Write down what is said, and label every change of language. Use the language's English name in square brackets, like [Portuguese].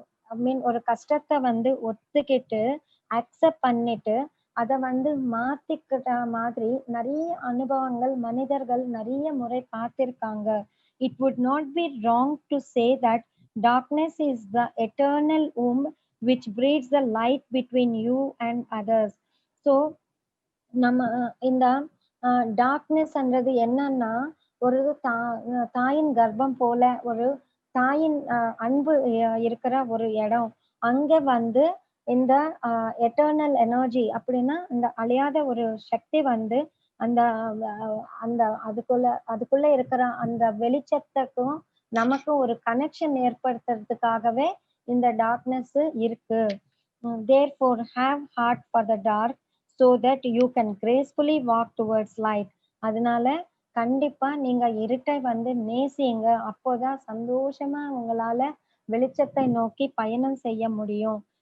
[Tamil] ஐ மீன் ஒரு கஷ்டத்தை வந்து ஒத்துக்கிட்டு அக்செப்ட் பண்ணிட்டு அதை வந்து மாத்திக்கிட்ட மாதிரி நிறைய அனுபவங்கள் மனிதர்கள் நிறைய முறை பார்த்திருக்காங்க. [English] It would not be wrong to say that darkness is the eternal womb which breeds the light between you and others. [Tamil] So நம்ம இந்த டார்க்னஸ்ன்றது என்னன்னா ஒரு தாயின் கர்ப்பம் போல ஒரு தாயின் அன்பு இருக்கிற ஒரு இடம். அங்க வந்து இந்த எட்டர்னல் எனர்ஜி அப்படின்னா இந்த அழியாத ஒரு சக்தி வந்து அந்த அந்த அதுக்குள்ள இருக்கிற அந்த வெளிச்சத்துக்கும் நமக்கும் ஒரு கனெக்ஷன் ஏற்படுத்துறதுக்காகவே இந்த டார்க்னஸ் இருக்கு. [English] Therefore have heart for the dark so that you can gracefully walk towards light. [Tamil] அதனால கண்டிப்பா நீங்க இருட்டை வந்து நேசிங்க. அப்போதான் சந்தோஷமா உங்களால வெளிச்சத்தை நோக்கி பயணம் செய்ய முடியும்.